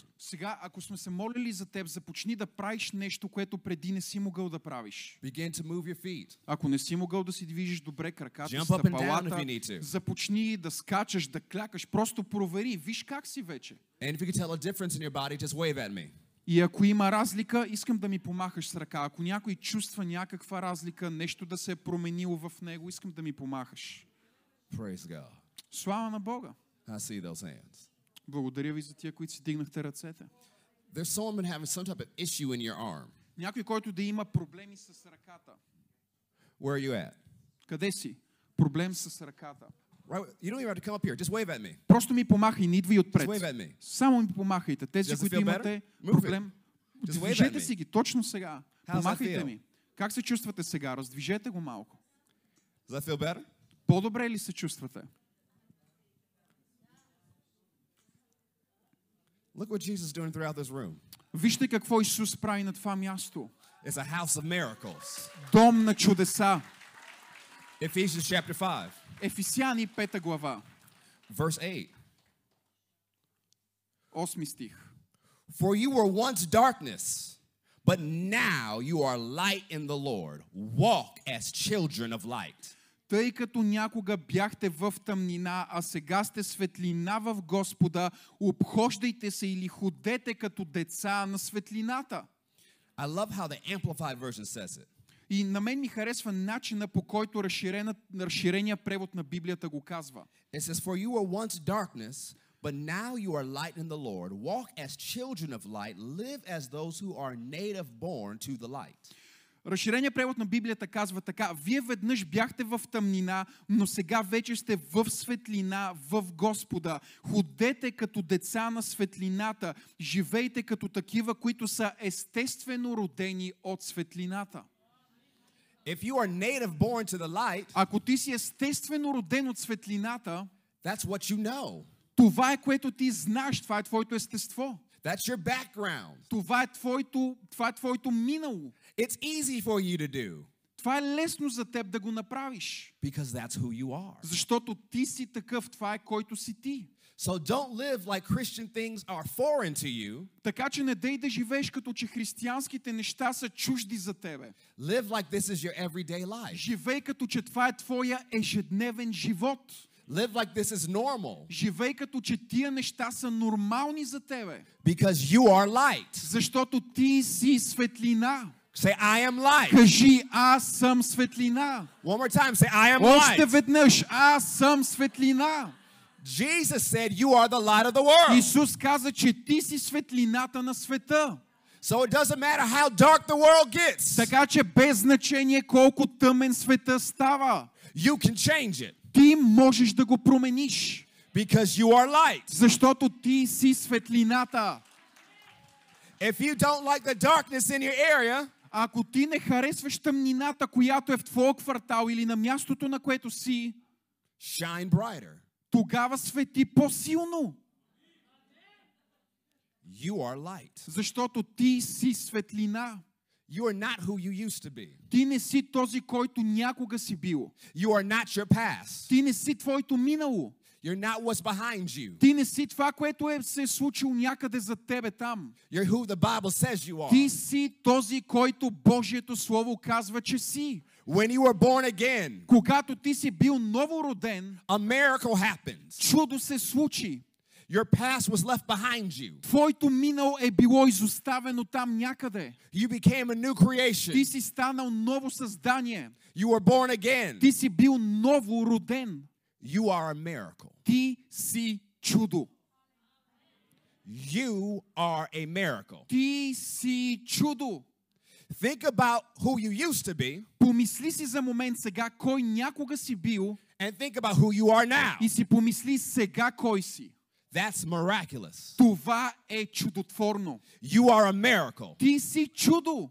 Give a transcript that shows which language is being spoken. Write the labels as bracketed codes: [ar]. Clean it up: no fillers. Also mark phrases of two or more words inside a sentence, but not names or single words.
[bg] Сега, ако сме се молили за теб, започни да правиш нещо, което преди не си могъл да правиш. [en] Begin to move your feet. [bg] Ако не си могъл да си движиш добре краката, [en] Jump up and down [bg] стъпалата, [en] if you need to. [bg] започни да скачаш, да клякаш, просто провери, виж как си вече. [en] And if you can tell a difference in your body, just wave at me. [bg] И ако има разлика, искам да ми помахаш с ръка. Ако някой чувства някаква разлика, нещо да се е променило в него, искам да ми помахаш. [en] Praise God. [bg] Слава на Бога! [en] I see those hands. [bg] Благодаря ви за тия, които си дигнахте ръцете. [en] There's someone having some type of issue in your arm. [bg] Някой, който да има проблеми с ръката. [en] Where are you at? [bg] Къде си? Проблем с ръката. [en] Right, you don't even have to come up here. Just wave at me. [bg] Просто ми помахай, не идвай отпред. [en] Just wave at me. [bg] Само ми помахайте. Тези, [en] Does it [bg] които [en] feel [bg] имате [en] better? Move [bg] проблем, [en] Just wave at [bg] движете [en] me. [bg] си ги точно сега. [en] How's that [bg] Помахайте [en] feel? [bg] ми. Как се чувствате сега? Раздвижете го малко. [en] Does that feel better? [bg] По-добре ли се чувствате? [en] Look what Jesus is doing throughout this room. [bg] Вижте какво Исус прави на това място. [en] It's a house of miracles. [bg] Дом на чудеса. [en] Ephesians chapter 5, [bg] Ефесяни 5 глава, [en] verse 8. [bg] 8 стих. [en] For you were once darkness, but now you are light in the Lord. Walk as children of light. [bg] Тъй като някога бяхте в тъмнина, а сега сте светлина в Господа, обхождайте се или ходете като деца на светлината. [en] I love how the Amplified version says it. [bg] И на мен ми харесва начина, по който разширения превод на Библията го казва. [en] It says, for you were once darkness, but now you are light in the Lord. Walk as children of light. Live as those who are native born to the light. [bg] Разширения превод на Библията казва така: вие веднъж бяхте в тъмнина, но сега вече сте в светлина в Господа. Ходете като деца на светлината. Живейте като такива, които са естествено родени от светлината. [en] If you are native born to the light, [bg] Ако ти си естествено роден от светлината, [en] that's what you know. [bg] това е което ти знаеш, това е твоето естество. [en] That's your background. [bg] Това е твоето минало. [en] It's easy for you to do [bg] Това е лесно за теб да го направиш. [en] because that's who you are. [bg] Защото ти си такъв, това е който си ти. [en] So don't live like Christian things are foreign to you. [bg] Така че не дей да живееш като че християнските неща са чужди за тебе. [en] Live like this is your everyday life. [bg] Живей като че това е твоя ежедневен живот. [en] Live like this is normal [bg] Живей като че тия неща са нормални за тебе. [en] because you are light. [bg] Защото ти си светлина. [en] Say, I am light. [bg] Кажи, аз съм светлина. [en] One more time, say, I am [bg] Още [en] light. [bg] веднъж, аз съм светлина. [en] Jesus said, you are the light of the world. [bg] Исус каза, че ти си светлината на света. [en] So it doesn't matter how dark the world gets. [bg] Така че без значение колко тъмен света става, [en] You can change it [bg] ти можеш да го промениш. [en] because you are light. [bg] Защото ти си светлината. [en] If you don't like the darkness in your area, [bg] Ако ти не харесваш тъмнината, която е в твоя квартал или на мястото, на което си, [en] shine brighter. [bg] тогава свети по-силно. [en] You are light. [bg] Защото ти си светлина. [en] You are not who you used to be. [bg] Ти не си този, който някога си бил. [en] You are not your past. [bg] Ти не си твоето минало. [en] You're not what's behind you. [bg] Ти не си това, което се е случило някъде за тебе там. [en] You're who the Bible says you are. [bg] Ти си този, който Божието Слово казва, че си. [en] When you were born again, [bg] Когато ти си бил новороден, [en] a miracle happens. [bg] чудо се случи. [en] Your past was left behind you. [bg] Твоето минало е било изоставено там някъде. [en] You became a new creation. [bg] Ти си станал ново създание. [en] You were born again. [bg] Ти си бил новороден. [en] You are a miracle. [bg] Ти си чудо. [en] You are a miracle. [bg] Ти си чудо. [en] Think about who you used to be [bg] Помисли си за момент сега кой някога си бил [en] and think about who you are now. [bg] и си помисли сега кой си. [en] That's miraculous. [bg] Това е чудотворно. [en] You are a miracle. [bg] Ти си чудо.